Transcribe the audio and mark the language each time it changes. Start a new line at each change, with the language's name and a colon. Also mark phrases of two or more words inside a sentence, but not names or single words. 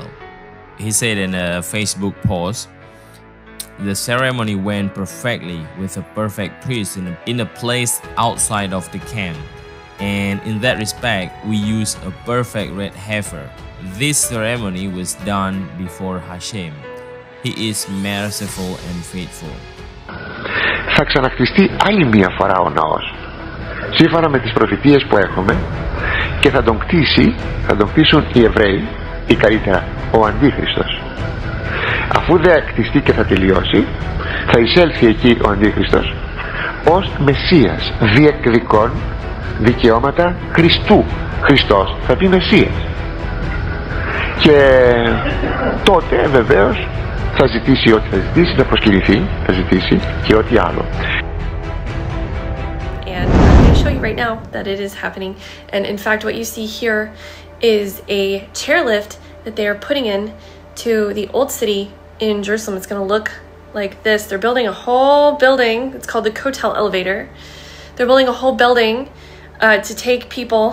English: He said in a Facebook post, the ceremony went perfectly with a perfect priest in a place outside of the camp. And in that respect, we used a perfect red heifer. This ceremony was done before Hashem. He is merciful and faithful.
Greek: Θα ξαναχτιστεί άλλη μία φορά ο ναός, σύμφωνα με τις προφητείες που έχουμε, και θα τον κτίσουν οι Εβραίοι, ή καλύτερα ο Αντίχριστος. Αφού δεν κτιστεί και θα τελειώσει, θα εισέλθει εκεί ο Αντίχριστος ως Μεσσίας, διεκδικών δικαιώματα Χριστού. Χριστός θα πει Μεσσίας. Και τότε βεβαίως θα ζητήσει ό,τι θα ζητήσει, θα προσκυνηθεί, θα ζητήσει και ό,τι άλλο.
English: And I'm going to show you right now that it is happening. And in fact, what you see here is a chairlift that they are putting in to the old city in Jerusalem. It's going to look like this. They're building a whole building. It's called the Kotel Elevator. They're building a whole building to take people.